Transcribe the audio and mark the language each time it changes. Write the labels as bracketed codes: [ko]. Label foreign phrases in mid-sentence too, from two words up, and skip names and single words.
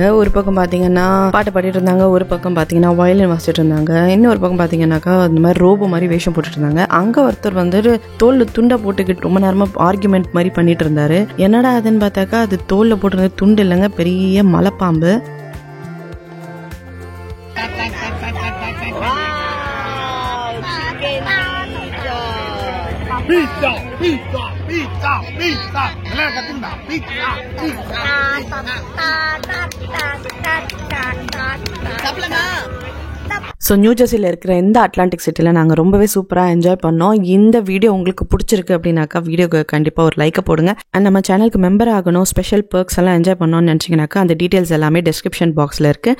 [ta] ஒரு பக்கம் பார்த்தீங்கன்னா பாட்டு பாடிட்டு இருந்தாங்க, ஒரு பக்கம் பார்த்தீங்கன்னா வயலின் வாசிச்சுட்டு இருந்தாங்க, இன்னொரு பக்கம் பார்த்தீங்கன்னாக்கா இந்த மாதிரி ரோபோ மாதிரி வேஷம் போட்டுட்டு இருந்தாங்க. அங்கே ஒருத்தர் வந்துட்டு தோலில் துண்டை போட்டுக்கிட்டு ரொம்ப நேரமாக ஆர்குமெண்ட் மாதிரி பண்ணிட்டு இருந்தாரு. என்னடா அதுன்னு பார்த்தாக்கா அது தோலில் போட்டுருந்தது துண்டு இல்லைங்க, பெரிய மலைப்பாம்பு. [en] Pizza, pizza, pizza, pizza. Kalian katunda, pizza, pizza. [ta] ஸோ நியூ ஜெர்சியில் இருக்கிற இந்த அட்லாண்டிக் சிட்டியில் நாங்கள் ரொம்பவே சூப்பராக என்ஜாய் பண்ணோம். இந்த வீடியோ உங்களுக்கு பிடிச்சிருக்கு அப்படின்னாக்கா வீடியோக்கு கண்டிப்பாக ஒரு லைக்கை போடுங்க. அண்ட் நம்ம சேனலுக்கு மெம்பர் ஆகணும், [en] special perks [ta] எல்லாம் என்ஜாய் பண்ணணும்னு நினச்சிங்கனாக்கா அந்த டீட்டெயில்ஸ் எல்லாமே [en] description box-il [ta] இருக்குது.